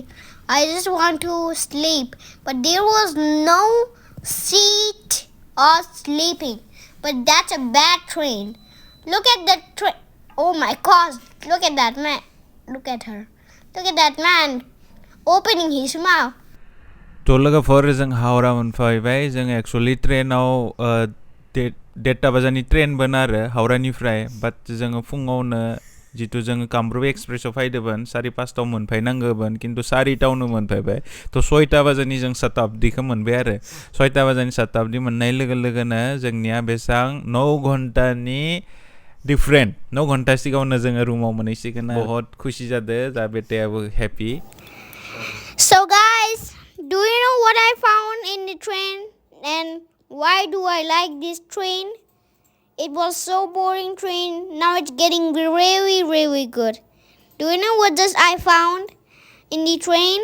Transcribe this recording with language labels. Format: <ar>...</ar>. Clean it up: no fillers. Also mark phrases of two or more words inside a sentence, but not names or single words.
<en>I just want to sleep, but there was no seat or sleeping. But that's a bad train. Look at the train. Oh my gosh, look at that man. Look at her. Look at that man opening his mouth.</en> <brx>To लोगोफोर जों हावरा मोनफैबाय जों एक्चुअली ट्रेनाव 1:30 बाजानि ट्रेनमोन आरो हावरानिफ्राय बाट जोङो फुङावनो जितु जोङो कामरुप एक्सप्रेसआव फैदोंमोन 4:05 मोनफैनांगौमोन खिन्थु 4:00 मोनफैबाय थ' 6 बाजानि जों शताब्दीखौ मोनबाय आरो 6 बाजानि शताब्दी मोननाय लोगो लोगोनो जोंनिया बेसां 9 घन्टानि डिफरेंट 9 घन्टा सिगाङावनो जोङो रुमाव मोनहैसिगोन</brx> <hi>बहुत खुसि</hi> <brx>जादों जा बेटायाबो हेपि</brx> <en>So guys, do you know what I found in the train and why do I like this train? It was so boring train. Now it's getting really, really good. Do you know what just I found in the train?</en>